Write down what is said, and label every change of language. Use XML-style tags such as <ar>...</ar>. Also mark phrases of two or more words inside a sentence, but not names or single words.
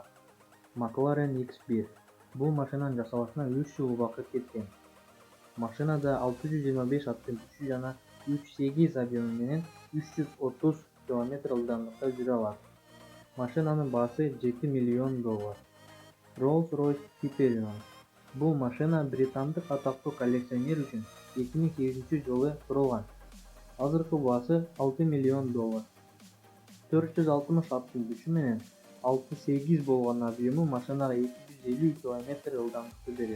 <ky>McLaren X1. Бул машинанын жасалышына 3 жыл убакыт кеткен. Машинада 625 аттын күчү жана 3.8 объему менен 330 км ылдамдыкта жүрө алат. Машинанын баасы $7 миллион. Rolls-Royce Hyperion. Бул машина британдык атактуу коллекционер үчүн 2008-жылы турулган. Азыркы баасы $6 миллион. 460 аттын күчү менен 6.8 болгон объему машинага 250 км ылдамдыкты берет.</ky>